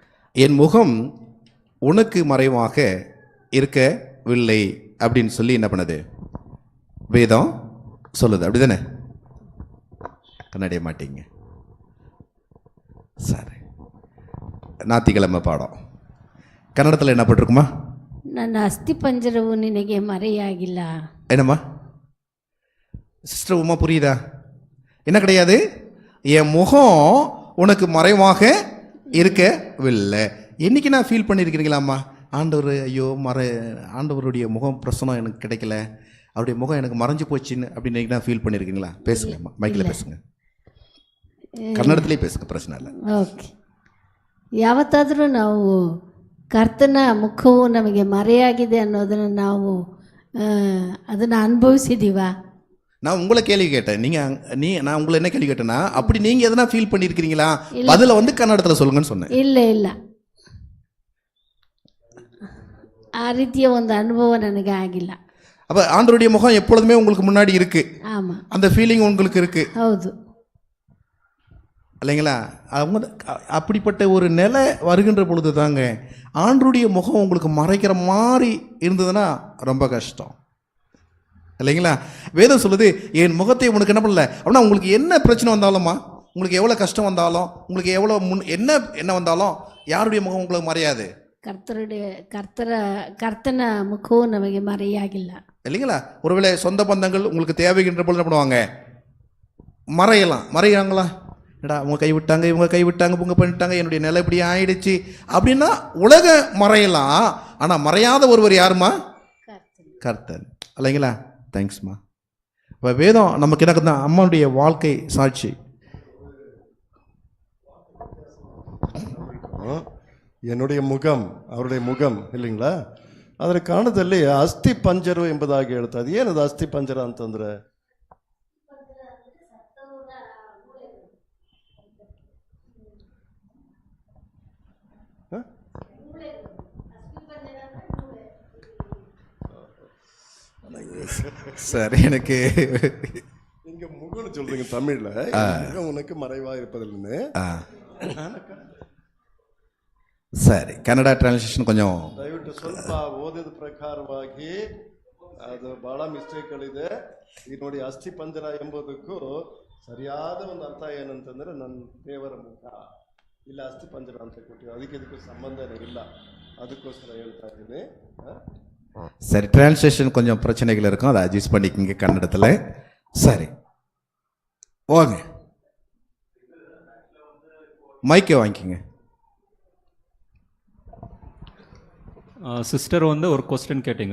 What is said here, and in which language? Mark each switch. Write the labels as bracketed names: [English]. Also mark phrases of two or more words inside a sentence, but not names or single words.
[Tamil] என் முகம் உனக்கு மறைவாக இருக்கவில்லை அப்படின்னு சொல்லி என்ன பண்ணுது வேதம் சொல்லுது. அப்படிதானே? கண்ணடைய மாட்டீங்க. சரி, ஞாயிற்றுக்கிழமை பாடம் ಕನ್ನಡದಲ್ಲಿ என்ன போட்டிருக்குமா? [Kannada] ನನ್ನ ಅಸ್ಥಿ ಪಂಜರವು ನಿನಗೆ ಮರೆಯಾಗಿಲ್ಲ. [Tamil] என்னம்மா சிஸ்டர் உமா, புரியுதா? என்ன கிடையாது? என் முகம் உனக்கு மறைவாக இருக்கவில்லை. என்னைக்கு நான் ஃபீல் பண்ணியிருக்கிறீங்களாம்மா, ஆண்டவர் ஐயோ ஆண்டவருடைய முகம் பிரசனம் எனக்கு கிடைக்கல, அவருடைய முகம் எனக்கு மறைஞ்சு போச்சுன்னு அப்படின்னு நான் ஃபீல் பண்ணியிருக்கீங்களா? பேசுங்கம்மா, மைக்கில் பேசுங்க, ಕನ್ನಡದಲ್ಲೇ பேசுங்க, பிரச்சனை இல்லை. [Kannada] ಓಕೆ. ಯಾವತ್ತಾದರೂ ನಾವು ಕರ್ತನ ಮುಖವು ನಮಗೆ ಮರೆಯಾಗಿದೆ ಅನ್ನೋದನ್ನು ನಾವು ಅದನ್ನು ಅನುಭವಿಸಿದ್ದೀವಾ? [Tamil] நான் உங்களை கேள்வி கேட்டேன். நான் உங்களை என்ன கேள்வி கேட்டேன்னா, அப்படி நீங்கள் எதனா ஃபீல் பண்ணியிருக்கிறீங்களா? பதில வந்து கன்னடத்தில் சொல்லுங்கன்னு சொன்னேன். [Kannada] ಇಲ್ಲ ಆ ರೀತಿಯ ಒಂದು ಅನುಭವ ನನಗೆ ಆಗಿಲ್ಲ. [Tamil] அப்போ ஆண்டவருடைய முகம் எப்பொழுதுமே உங்களுக்கு முன்னாடி இருக்கு. ஆமாம், அந்த ஃபீலிங் உங்களுக்கு இருக்கு. [Kannada] ಹೌದು, [Tamil] இல்லைங்களா? அவங்க அப்படிப்பட்ட ஒரு நிலை வருகின்ற பொழுது தாங்க ஆண்டவருடைய முகம் உங்களுக்கு மறைக்கிற மாதிரி இருந்ததுன்னா ரொம்ப கஷ்டம், இல்லைங்களா? வேதம் சொல்லுது, என் முகத்தை உனக்கு என்ன பண்ணல அப்படின்னா, உங்களுக்கு என்ன பிரச்சனை வந்தாலும்மா, உங்களுக்கு எவ்வளோ கஷ்டம் வந்தாலும், உங்களுக்கு எவ்வளோ என்ன வந்தாலும் யாருடைய முகம் உங்களுக்கு மறையாது. [Kannada] ಕರ್ತನ ಮುಖವು ನಮಗೆ ಮರೆಯಾಗಿಲ್ಲ, [Tamil] இல்லைங்களா? ஒருவேளை சொந்த பந்தங்கள் உங்களுக்கு தேவைகின்ற பொழுது என்ன பண்ணுவாங்க, மறையாங்களா? என்னடா அவங்க கைவிட்டாங்க, இவங்க கைவிட்டாங்க, இவங்க பண்ணிட்டாங்க, என்னுடைய நிலை இப்படி ஆயிடுச்சு அப்படின்னா உலக மறையலாம். ஆனால் மறையாத ஒருவர் யாருமா? கர்த்தர், இல்லைங்களா? தேங்க்ஸ்மா. இப்போ வேதம் நமக்கு எனக்கு தான் அம்மாவுடைய வாழ்க்கை சாட்சி. என்னுடைய முகம் அவருடைய முகம் இல்லைங்களಾ? [Kannada] ಅದರ ಕಾರಣದಲ್ಲಿ ಅಸ್ಥಿ ಪಂಜರು ಎಂಬುದಾಗಿ ಹೇಳ್ತಾ ಇದೆ. ಏನದು ಅಸ್ಥಿ ಪಂಜರ ಅಂತಂದ್ರೆ? [Tamil] சரி, எனக்கு நீங்க முகம்னு சொல்றீங்க தமிழ்ல, முகம் உனக்கு மறைவா இருப்பதில்லைன்னு. [Kannada] ಸರಿ, ಕನ್ನಡ ಟ್ರಾನ್ಸ್ಲೇಷನ್ ಕೊಂಚ ದಯವಿಟ್ಟು ಸ್ವಲ್ಪ ಓದಿದ ಪ್ರಕಾರವಾಗಿ ಅದು ಬಹಳ ಮಿಸ್ಟೇಕ್ಗಳಿದೆ. ಈಗ ನೋಡಿ, ಅಸ್ಥಿ ಪಂಜರ ಎಂಬುದಕ್ಕೂ ಸರಿಯಾದ ಒಂದು ಅರ್ಥ ಏನಂತಂದ್ರೆ, ನನ್ನ ದೇವರ ಮುಖ, ಇಲ್ಲ ಅಸ್ಥಿ ಪಂಜರ ಅಂತ ಕೊಟ್ಟಿವಿ, ಅದಕ್ಕೆ ಇದಕ್ಕೂ ಸಂಬಂಧನೇ ಇಲ್ಲ, ಅದಕ್ಕೋಸ್ಕರ ಹೇಳ್ತಾ ಇದ್ದೀನಿ. [Tamil] சரி, டிரான்ஸ்லேஷன் கொஞ்சம் பிரச்சனைகள் இருக்கும், அதை அட்ஜஸ்ட் பண்ணிக்கோங்க கன்னடத்தில். சரி, வாங்க, மைக்கை வாங்கிக்கோங்க. சிஸ்டர் வந்து ஒரு கொஸ்டின் கேட்டிங்க.